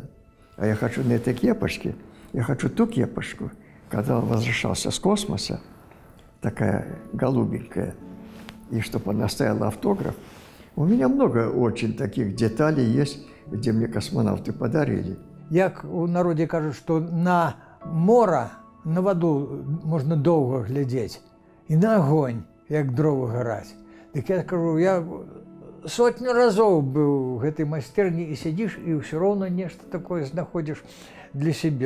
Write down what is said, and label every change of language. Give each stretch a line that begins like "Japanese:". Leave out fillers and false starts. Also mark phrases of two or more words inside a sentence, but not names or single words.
Russian: А я хочу на этой кепочке, я хочу ту кепочку, когда он возвращался с космоса, такая голубенькая, и чтобы она оставила автограф. У меня много очень таких деталей есть, где мне космонавты подарили.
Ukrainian: Як у народі кажуть, що на море, на воду можна довго глядіти, і на огонь, як дрова горять. Так я кажу, я сотню разів був в этой майстерні, і сидиш, і все одно нечто таке знаходиш для себе.